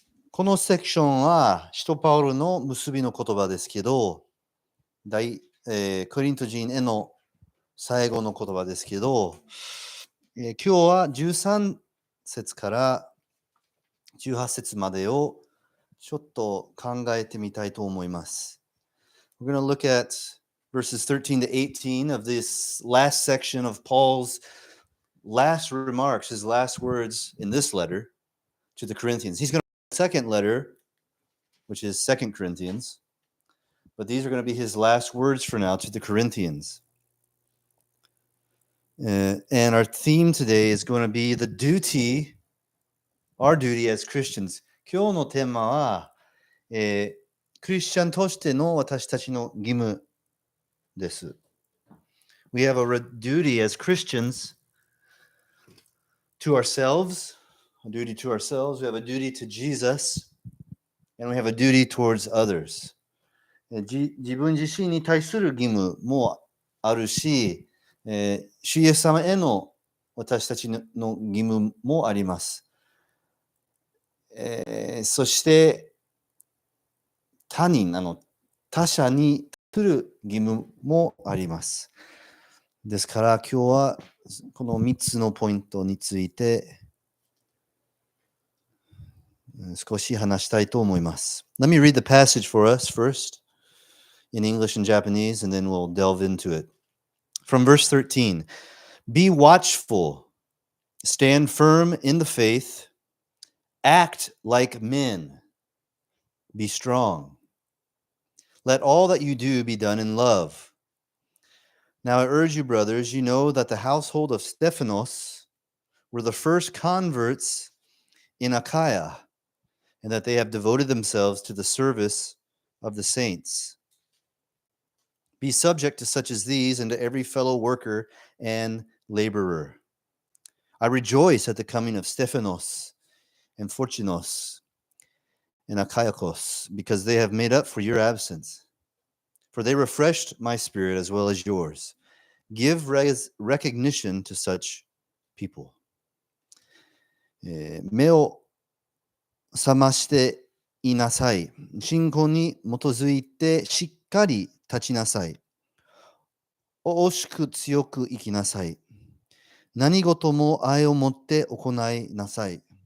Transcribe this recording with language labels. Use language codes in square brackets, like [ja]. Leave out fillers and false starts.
[ja] このセクションは、使徒パウロの結びの言葉ですけど、コリント人への最後の言葉ですけど、今日は13節から18節までをちょっと考えてみたいと思います。 [en] We're going to look at verses 13 to 18 of this last section of Paul's last remarks, his last words in this letter to the Corinthians. He's going to write a second letter, which is 2 Corinthians, but these are going to be his last words for now to the Corinthians. And our theme today is going to be the duty, our duty as Christians. [ja] 今日のテーマは、クリスチャンとしての私たちの義務です。 [en] We have a duty as Christians to ourselves, a duty to ourselves, we have a duty to Jesus, and we have a duty towards others. [ja] 自分自身に対する義務もあるし、主イエス様への私たちの義務もあります。そして他者にする義務もあります。ですから今日はこの3つのポイントについて少し話したいと思います。 [en] Let me read the passage for us first in English and Japanese, and then we'll delve into it. From verse 13, be watchful, stand firm in the faith, act like men, be strong. Let all that you do be done in love. Now I urge you, brothers, you know that the household of Stephanos were the first converts in Achaia, and that they have devoted themselves to the service of the saints. Be subject to such as these and to every fellow worker and laborer. I rejoice at the coming of Stephanos and Fortunos and Achaicos, because they have made up for your absence. For they refreshed my spirit as well as yours. Give recognition to such people. [ja] 目を覚ましていなさい。信仰に基づいてしっかり立ちなさい。惜しく強く生きなさい。何事も愛を持って行いなさい。